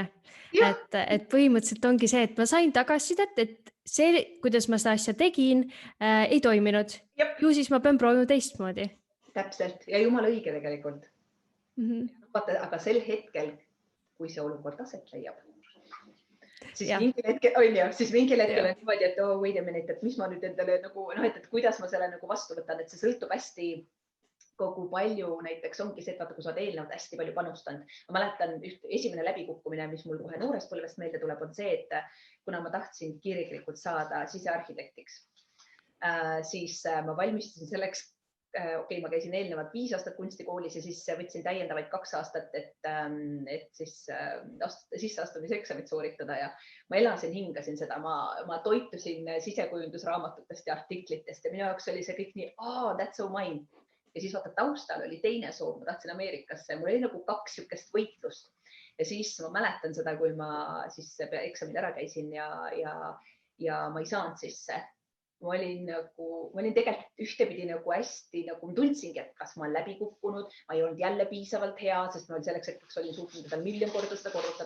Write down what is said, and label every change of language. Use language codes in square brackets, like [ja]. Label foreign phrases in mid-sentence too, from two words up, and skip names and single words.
[et] Et põhimõtteliselt ongi see, et ma sain tagasisidet, et see, kuidas ma seda asja tegin, ei toiminud. Ju siis ma pean proovima teistmoodi. Täpselt ja jumala õige tegelikult. Aga sel hetkel, kui see olukord aset leiab, siis mingil hetkel on niimoodi, et [en] wait a minute, [et] et mis ma nüüd endale nagu, et kuidas ma selle nagu vastu võtan, et see sõltub hästi kogu palju, näiteks ongi see, et vaata, kui sa oled eelnevalt hästi palju panustanud. Ma mäletan esimene läbikukkumine, mis mul kohe noorest põlvest meelde tuleb, on see, et kuna ma tahtsin kirglikult saada sisearhitektiks, siis ma valmistasin selleks, ma käisin eelnevalt 5 aastat kunstikoolis ja siis võtsin täiendavaid 2 aastat, et siis sisseastumiseksamit sooritada ja ma elasin, hingasin seda, ma toitusin sisekujundusraamatutest ja artiklitest ja minu jaoks oli see kõik nii, [en] that's so mine. [et] Ja siis vaata, taustal oli teine soov, ma tahtsin Ameerikasse, mul oli nagu 2 sihukest võitlust ja siis ma mäletan seda, kui ma siis eksamid ära käisin ja ma ei saanud sisse. Ma olin tegelikult ühtepidi nagu hästi, nagu ma tundsingi, et kas ma olen läbi kukkunud, ma ei olnud jälle piisavalt hea, sest ma selleks hetkeks olin suutnud seda 1 000 000 korda seda korrutada.